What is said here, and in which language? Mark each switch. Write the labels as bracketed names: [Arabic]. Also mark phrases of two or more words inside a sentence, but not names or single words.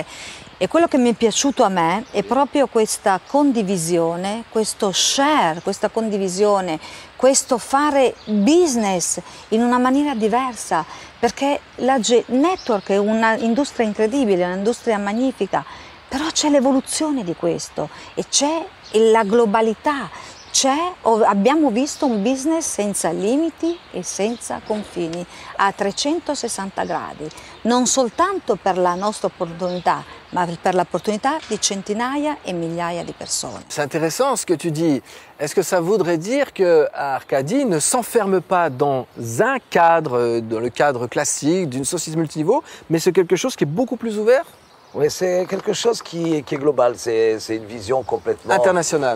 [Italian] E quello che mi è piaciuto a me è proprio questa condivisione, questo share, questa condivisione, questo fare business in una maniera diversa, perché la network è un'industria incredibile, un'industria magnifica, però c'è l'evoluzione di questo e c'è la globalità. Abbiamo visto un business senza limiti e senza confini, a 360 gradi, non soltanto per la nostra opportunità, ma per l'opportunità di centinaia e migliaia di persone. [French] C'est intéressant ce que tu dis. Est-ce que ça voudrait dire que Arkady ne s'enferme pas dans un cadre, dans le cadre classique d'une société multiniveau, mais c'est quelque chose qui est beaucoup plus ouvert? Oui, c'est quelque chose qui est global, c'est une vision complètement... International.